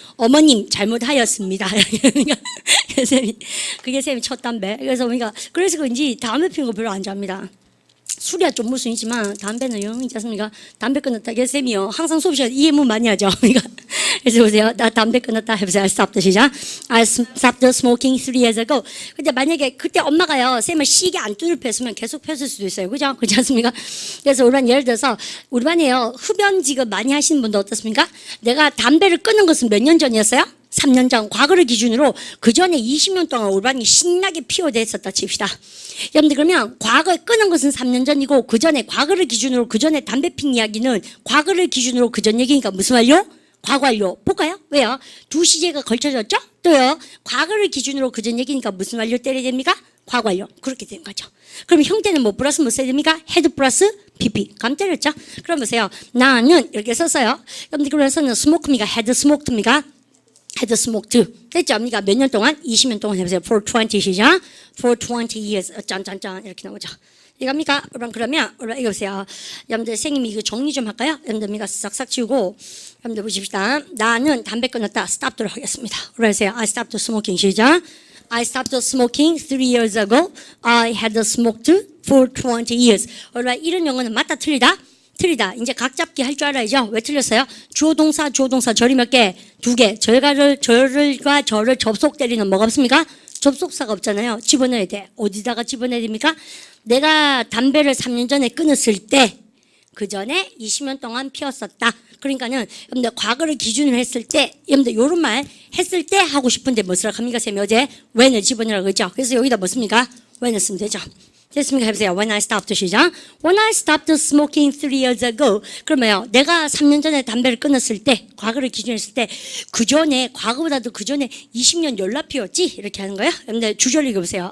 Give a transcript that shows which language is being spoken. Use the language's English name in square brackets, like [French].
[Korean] 어머님 잘못하였습니다. 쌤이 그게 쌤이 첫 담배. 그래서 그런지 담배 피는 거 별로 안 좋아합니다. 술이야 좀 무슨이지만 담배는 영이지 않습니까? 담배 끊었다. 그래서 쌤이요. 항상 수업 시간에 이 예문 많이 하죠. 그래서 보세요. 나 담배 끊었다 해보세요. [English] I stopped [Korean] 시작. [English] I stopped smoking 3 years ago. [Korean] 근데 만약에 그때 엄마가요. 쌤을 시계 안 뚜를 폈으면 계속 폈을 수도 있어요. 그죠? 그렇지 않습니까? 그래서 우리 반 예를 들어서 우리 반에요. 흡연 지금 많이 하시는 분들 어떻습니까? 내가 담배를 끊은 것은 몇 년 전이었어요? 3년 전 과거를 기준으로 그 전에 20년 동안 우리 반이 신나게 피워댔었다 칩시다. 여러분들 그러면 과거에 끊은 것은 3년 전이고 그 전에 과거를 기준으로 그 전에 담배 핀 이야기는 과거를 기준으로 그 전 얘기니까 무슨 완료? 과거 완료. 볼까요? 왜요? 두 시제가 걸쳐졌죠? 또요. 과거를 기준으로 그 전 얘기니까 무슨 완료 때려야 됩니까? 과거 완료. 그렇게 되는 거죠. 그럼 형태는 뭐 플러스 뭐 써야 됩니까? 헤드 플러스 PP. 감 때렸죠? 그럼 보세요. 나는 이렇게 썼어요. 여러분들 그래서는 스모크입니까? 헤드 스모크입니까? [English] had smoked. [Korean] 됐죠? 그러니까 몇 년 동안? 20년 동안 해보세요. [English] For 20 [Korean] 시작. [English] For 20 years. [Korean] 짠짠짠 이렇게 나오죠. 이겁니까? 그러면 이거 보세요. 여러분들 선생님이 이거 정리 좀 할까요? 여러분들 싹싹 지우고 여러분들 보십시다. 나는 담배 끊었다. stop도록 하겠습니다. 그러세요. [English] I stopped smoking [Korean] 시작. [English] I stopped smoking 3 years ago. I had smoked for 20 years. [Korean] 이런 용어는 맞다 틀리다? 틀리다. 이제 각 잡기 할 줄 알아야죠. 왜 틀렸어요? 주어 동사 절이 몇 개? 2개. 절과 절을 접속 때리는 뭐가 없습니까? 접속사가 없잖아요. 집어넣어야 돼. 어디다가 집어넣어야 됩니까? 내가 담배를 3년 전에 끊었을 때, 그 전에 20년 동안 피웠었다. 그러니까는 여러분들 과거를 기준으로 했을 때, 여러분들 요런 말 했을 때 하고 싶은데 뭐 쓰라고 합니까? 쌤이 어제 when을 집어넣으라고 했죠. 그래서 여기다 뭐 씁니까? when을 쓰면 되죠. 됐습니까? 해보세요. [English] When I stopped [Korean] 시작. [English] When I stopped smoking 3 years ago. [Korean] 그러면요. 내가 3년 전에 담배를 끊었을 때, 과거를 기준으로 했을 때, 그 전에, 과거보다도 그 전에 20년 연락 피웠지? 이렇게 하는 거예요. 여러분들 주절 읽어보세요.